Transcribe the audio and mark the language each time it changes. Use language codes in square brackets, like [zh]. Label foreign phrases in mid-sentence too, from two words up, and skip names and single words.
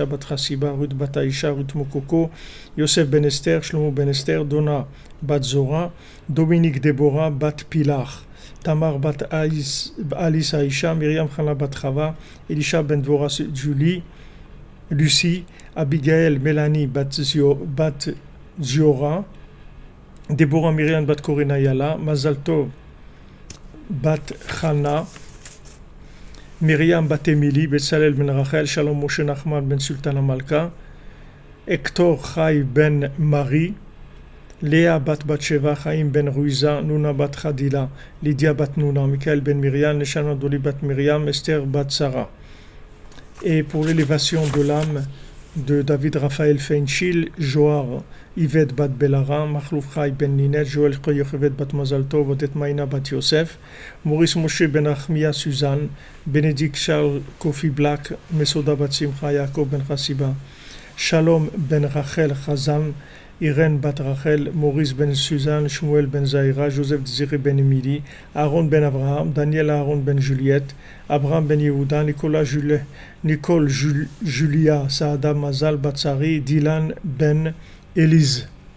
[fr] bat Chasiba, Ruth bat Aisha, Ruth Mokoko, Yosef ben Esther, Shlomo ben Esther, Donna bat Zora, Dominique Deborah bat Pilar, Tamar bat Alice Aisha, Myriam Chana bat Chava, Elisha ben Dvorah Julie, Lucie, Abigail Mélanie bat Ziora, Deborah Myriam bat Corina Yala, Mazal Tov bat Chana, Myriam bat Emily, Betzalel ben Rachel, Shalom Moshe Nachman ben Sultana Malka, Hector Chai ben Marie, Léa bat Batsheva, Chaim ben Ruiza, Nuna bat Khadila, Lydia bat Nuna, Michael ben Myriam, Neshana Doli bat Myriam, Esther bat Sarah. Et pour l'élévation de l'âme de David Raphaël Feinchil, Joar Yvette bat Belara, Machlouf Chai ben Ninet, Joël Yochevet bat Mazal Tov, Odet Maïna bat Yosef, Maurice Moshe ben Achmia Suzanne, Bénédicte Charles Kofi Black, Mesoda bat Simcha, Yaakov ben Chassiba, Shalom ben Rachel Chazan, Irène bat Rachel, Maurice ben Suzanne, Shmuel ben Zaira, Joseph Ziri ben Emily, Aaron ben Abraham, Daniel Aaron ben Juliette, Abraham ben Yehuda, Nicole Julia Saada Mazal Batsari, Dylan ben Élise.